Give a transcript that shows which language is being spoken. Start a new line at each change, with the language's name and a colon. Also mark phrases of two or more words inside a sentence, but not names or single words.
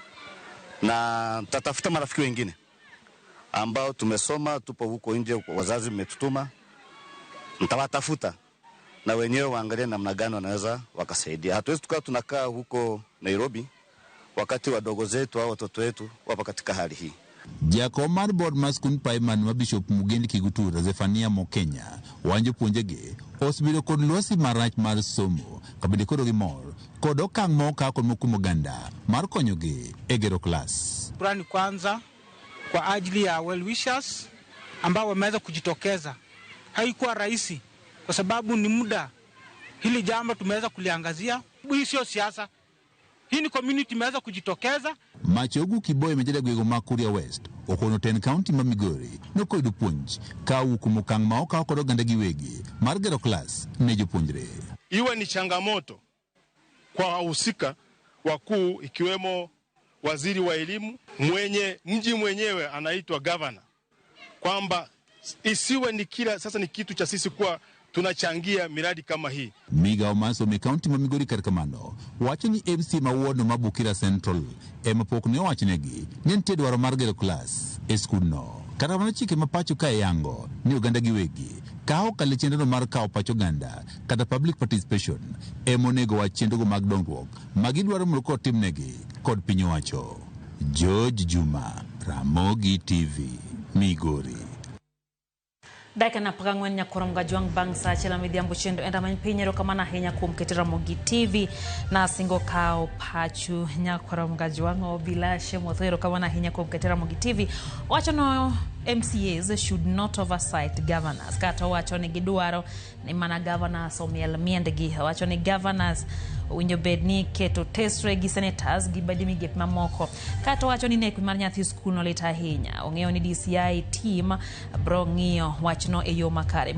Swahili: Na tutatafuta marafiki wengine ambao tumesoma, tupo huko nje, wazazi mmetutuma. Mtawatafuta na wenyewe waangalie namna gani wanaweza wakasaidia. Hatuwezi tukawa tunakaa huko Nairobi wakati wadogo zetu au watoto wetu wapo katika hali hii.
Luo (Kenya and Tanzania): Jakomar board maskun paiman ma Bishop Mugendi Kigutura Zefania Mokenya wanjo puonjege osbiro kod lwasi marach mar somo kabende koro gi mor kod okang' moka kod mokumo ganda mar konyogi e gero klas.
Swahili: Shukrani kwanza kwa ajili ya
English: well wishers
Swahili: ambao wameweza kujitokeza. Haikuwa rahisi kwa sababu ni muda hili jambo tumeweza kuliangazia. Hii sio siasa, hii ni community imeweza kujitokeza.
Luo (Kenya and Tanzania): Machogu Kiboye mejeda gwego ma Kuria West okono 10 county ma Migori nokoyudo puonj ka ukumo kang' ma okaw kod oganda giwegi mar gero klas ne jopuonjre.
Swahili: Iwe ni changamoto kwa wahusika wakuu ikiwemo waziri wa elimu, mji mwenyewe anaitwa governor, kwamba isiwe ni kila sasa ni kitu cha sisi kuwa tunachangia miradi kama hii.
Luo (Kenya and Tanzania): Migao maso me county ma Migori karkamano wacho ni MC ma wono ma Bukira Central ema pok ne wachnegi ni nitie dwaro mar gero klas e skul no. Kata mana chike ma pacho ka yango ni oganda giwegi kao kale chenro mar kao pacho ganda kata
English: public participation
Luo (Kenya and Tanzania): emonego wach chenro mag dongruok magidwaro mondo ko timnegi kod piny owacho. George Juma, Ramogi TV, Migori. Daika na pagangwen nya korom juang bang sa chela midhiambo chendo enda many pinyero kamana hinya kuom ketera Ramogi TV na singo kao pachu nya korom juang obila shemothero kamana hinya kuom ketera Ramogi TV wacho no
English: MCAs should not oversight governors.
Luo (Kenya and Tanzania): Kata wacho ni gidwaro ni mana governors omiel miendegi. Wacho ni governors winjo bed ni keto tesre gi senators gi badi migep mamoko. Kata wacho ni nek mar nyathi skul no lita hinya. Ong'eyo ni DCI team bro ng'iyo wachno e yo makare.